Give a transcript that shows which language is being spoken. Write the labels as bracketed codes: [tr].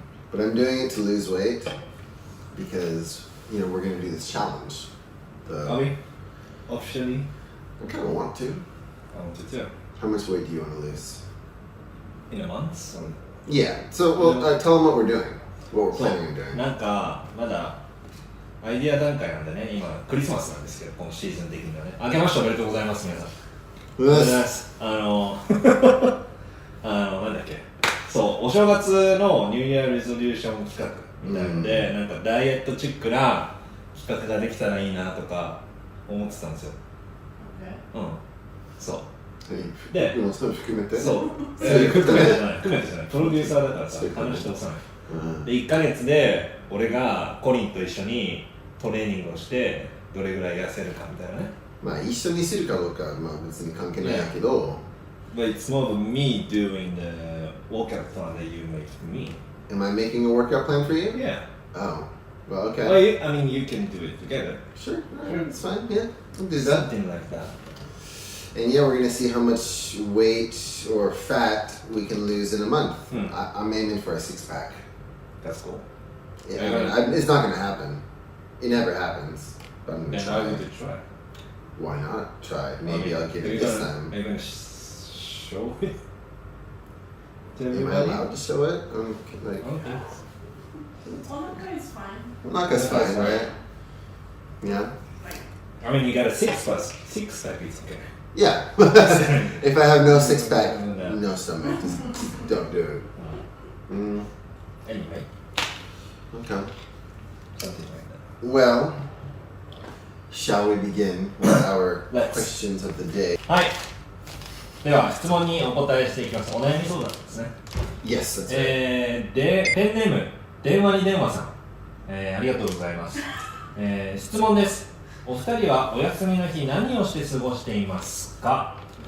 [en] But I'm doing it to lose weight because, we're going to do this challenge. Are we? Officially? I kind of want to. I want to too. How much weight do you want to lose? In a month? Yeah. So, tell them what we're doing. What we're planning on doing. [ja] なんかまだアイディア段階なんでね、今クリスマスなんですけど、このシーズン的にはね。明けましておめでとうございます、皆さん。おめでとうございます。なんだっけ。そう、お正月のニューイヤーレゾリューション企画みたいので、なんかダイエットチックな企画ができたらいいなとか思ってたんですよ。そう。で、それ含めてそう。含めてじゃない。プロデューサーだからさ、話しておさない。で、1ヶ月で俺がコリンと一緒にトレーニングをしてどれぐらい痩せるかみたいなね。まあ一緒にするかどうかは別に関係ないけど。 [en] But it's more of me doing the workout plan that you make for me. Am I making a workout plan for you? Yeah. Oh, well, okay. Well, I mean, you can do it together. Sure, it's fine. Yeah, I'll do that. Something like that. And yeah, we're gonna see how much weight or fat we can lose in a month. I'm aiming for a 6-pack. That's cool. Yeah, it's not gonna happen. It never happens. But I'm gonna try. I would try. Why not try? Maybe I'll get it this time. Are you gonna show it to Am I everybody? allowed to show it? Okay. Onaka is fine. Onaka's fine, right? Yeah? I mean, you got a six-pack, it's okay. Yeah. If I have no six-pack, No. no stomach, just don't do it. Anyway, Okay. something like that. Well, shall we begin with our Let's. questions of the day? [ja] はい。では、質問にお答えしていきます。お悩み相談ですね。 [en] Yes, that's right. [ja] で、ペンネーム、電話に電話さん。ありがとうございます。質問です。お二人はお休みの日何をして過ごしていますか？